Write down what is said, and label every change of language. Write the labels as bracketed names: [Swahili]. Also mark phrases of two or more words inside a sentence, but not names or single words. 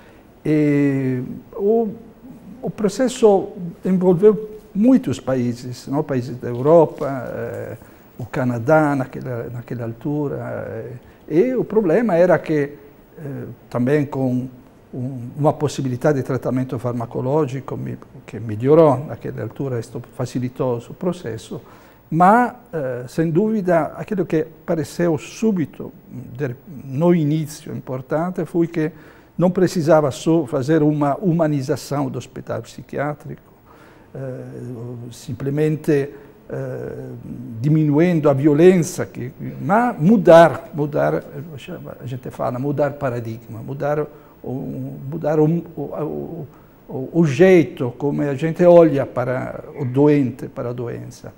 [Portuguese] E o processo envolveu muitos países, não? Países da Europa, o Canadá naquela altura, e o problema era que também com uma [Italian] possibilità di trattamento farmacologico che migliorò [Portuguese] naquela altura, [Italian] questo facilitò il processo, [Portuguese] ma sem dúvida aquilo que apareceu subito no início importante foi que não precisava só fazer uma humanização do hospital psiquiátrico, simplesmente diminuindo a violência, ma mudar, a gente fala, mudar paradigma, mudar o jeito como a gente olha para o doente, para a doença.